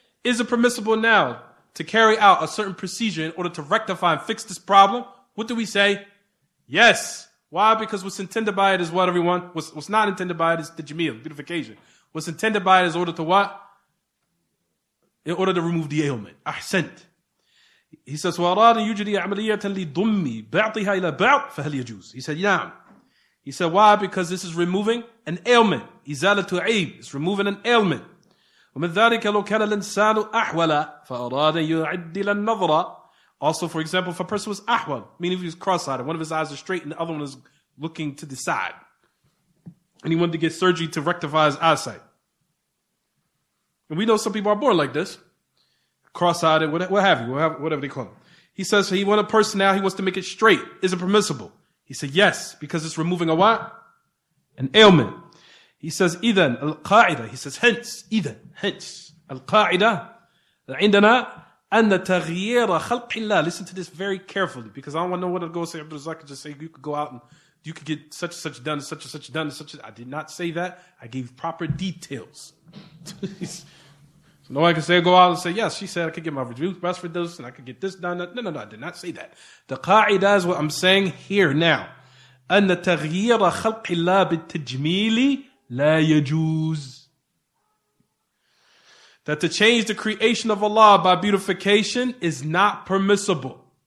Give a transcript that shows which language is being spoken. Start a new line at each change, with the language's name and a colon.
English: Is it permissible now to carry out a certain procedure in order to rectify and fix this problem? What do we say? Yes. Why? Because what's intended by it is what, everyone? What's not intended by it is the jameel, beautification. What's intended by it is in order to what? In order to remove the ailment. Ahsant. He says,
Arabic: وَأَرَادَ يُجْرِي عَمَلِيَّةً لِضُمِّ بَعْضِهَا إِلَى بَعْضٍ فَهَلْ يَجُوزُ.
English: He said, yeah. He said, why? Because this is removing an ailment.
Arabic: إِزَالَةُ عَيْبٍ.
English: It's removing an ailment.
Arabic: وَمِنْ ذَلِكَ لَوْ كَانَ الْإِنسَانُ أَحْوَلَ فَأَرَادَ يُعَدِّلَ النَّظْرَ.
English: Also, for example, if a person was ahwal, meaning if he was cross-eyed, one of his eyes is straight and the other one is looking to the side, and he wanted to get surgery to rectify his eyesight. And we know some people are born like this, cross-eyed, what have you, whatever they call it. He says he wants a person now, he wants to make it straight. Is it permissible? He said yes, because it's removing a what? An ailment. He says,
Arabic: إِذَنْ الْقَاعِدَةِ.
English: He says, hence,
Arabic: الْقَاعِدَةِ عندنا أن تغيير خلق الله.
English: Listen to this very carefully, because I don't want to know what to go say. Abdur could just say you could go out and you could get such and such done, such and such done, such. I did not say that. I gave proper details. So no one can say go out and say yes. She said I could get my review best for this and I could get this done. No. I did not say that. The qaida is what I'm saying here now.
Arabic: أن تغيير خلق الله بالتجميل لا يجوز.
English: That to change the creation of Allah by beautification is not permissible.